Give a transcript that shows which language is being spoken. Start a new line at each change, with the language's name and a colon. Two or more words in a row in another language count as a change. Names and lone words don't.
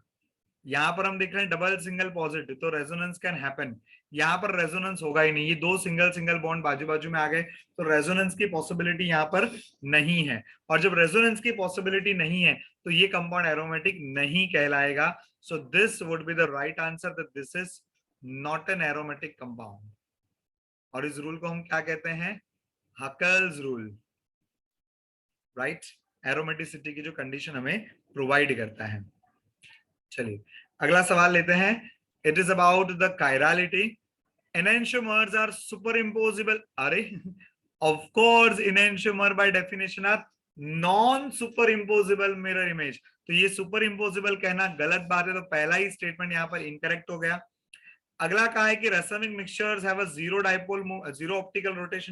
Hindi: यहाँ पर हम देख रहे हैं
English: double single positive,
Hindi: तो
English: resonance can happen.
Hindi: यहाँ पर रेजोनेंस होगा ही नहीं, ये दो
English: single single bond
Hindi: बाजू बाजू में आ गए तो रेजोनेंस की पॉसिबिलिटी यहाँ पर नहीं है. और जब रेजोनेंस की पॉसिबिलिटी नहीं है तो ये
English: compound aromatic
Hindi: नहीं कहलाएगा.
English: so this would be the right answer that this is not an aromatic compound.
Hindi: और इस रूल को हम क्या कहते हैं, हकल्स रूल. राइट, एरोमेटिसिटी की जो कंडीशन हमें प्रोवाइड करता है. चलिए अगला सवाल लेते हैं.
English: it is about the chirality. enantiomers are super imposable. अरे of course enantiomer by definition are non super imposable mirror image.
Hindi: तो ये
English: super imposable
Hindi: कहना गलत बात है, तो पहला ही स्टेटमेंट यहाँ पर इनकरेक्ट हो गया. अगला कहा है कि
English: racemic mixtures have a zero dipole zero optical rotation.